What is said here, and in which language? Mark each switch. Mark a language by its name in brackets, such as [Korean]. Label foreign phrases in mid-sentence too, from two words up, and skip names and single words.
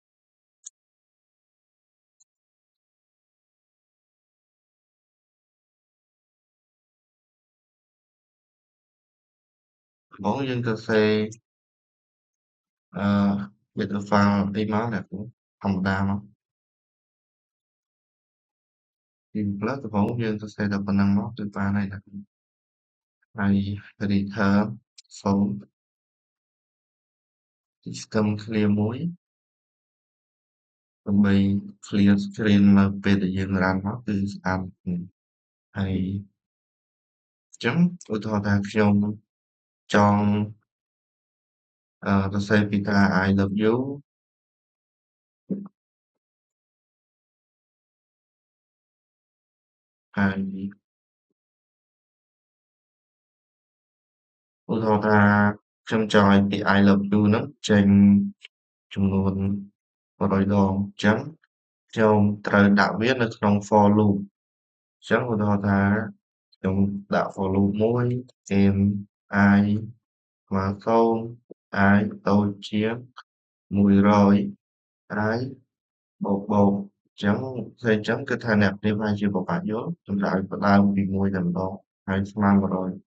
[Khmer] ដំបូងយើងសរសេរអឺ [English] header file [Khmer] អីមកអ្នកគ្រូធម្មតាមក ពីផ្លើដំបូងយើងសរសេរតែប៉ុណ្ណឹងមកគឺបានហើយអ្នកគ្រូហើយ [English] return phone system clear [Khmer] មួយដើម្បី [English] clear screen [Khmer] នៅពេលដែលយើង run មកគឺស្អាតហើយអញ្ចឹងឧទាហរណ៍ថាខ្ញុំចង់ សរសេរពីថា [English] I love you [Khmer] ហើយឧទាហរណ៍ថាខ្ញុំចង់ឲ្យពាក្យ [English] I love you [Khmer] ហ្នឹង ចេញចំនួន100ដងអញ្ចឹងខ្ញុំត្រូវដាក់វានៅក្នុង [English] for loop [Khmer] អញ្ចឹងឧទាហរណ៍ថាខ្ញុំដាក់ [English] for loop [Khmer] មួយ m I ស្មើ0 I តូចជាង100 I បូកអញ្ចឹងផ្សេងអញ្ចឹងគឺថាអ្នកព្រាបប្រហែលជាពិបាកយល់សម្រាប់ឲ្យផ្ដើមពី1តែម្ដងហើយស្មើ100